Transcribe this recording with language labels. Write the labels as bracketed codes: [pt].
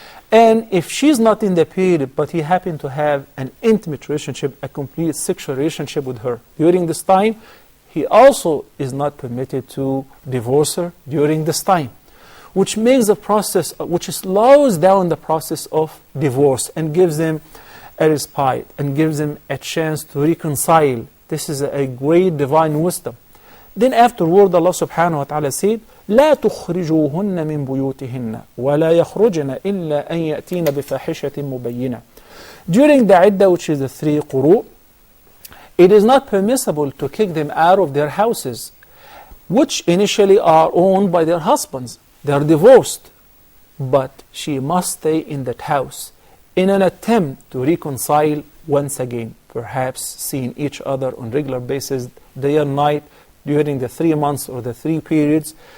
[en] And if she's not in the period, but he happened to have an intimate relationship, a complete sexual relationship with her during this time, he also is not permitted to divorce her during this time, which makes the process, which slows down the process of divorce and gives them a respite and gives them a chance to reconcile. This is a great divine wisdom. Then afterward, Allah subhanahu wa ta'ala said, [ar] لا تخرجوهن من بيوتهن ولا يخرجن إلا أن يأتين بفاحشة مبينة. [en] During the iddah, which is the 3 quru, it is not permissible to kick them out of their houses, which initially are owned by their husbands. They are divorced, but she must stay in that house in an attempt to reconcile once again, perhaps seeing each other on regular basis, day and night, during the 3 months or the 3 periods.